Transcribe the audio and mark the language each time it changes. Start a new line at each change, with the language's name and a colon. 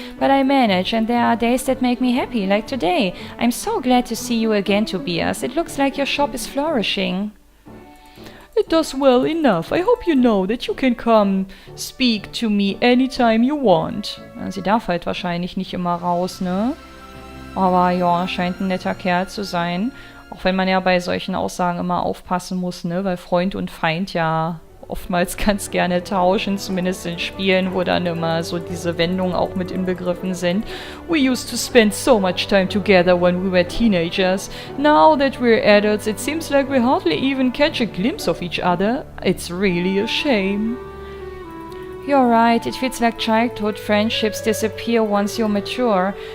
English: But I manage, and there are days that make me happy, like today. I'm so glad to see you again, Tobias. It looks like your shop is flourishing. It does well enough. I hope you know that you can come speak to me anytime you want.
German: Sie darf halt wahrscheinlich nicht immer raus, ne? Aber ja, scheint ein netter Kerl zu sein. Auch wenn man ja bei solchen Aussagen immer aufpassen muss, ne? Weil Freund und Feind ja oftmals ganz gerne tauschen, zumindest in Spielen, wo dann immer so diese Wendungen auch mit inbegriffen sind.
English: We used to spend so much time together when we were teenagers. Now that we're adults, it seems like we hardly even catch a glimpse of each other. It's really a shame. You're right, it feels like childhood friendships disappear once you're mature.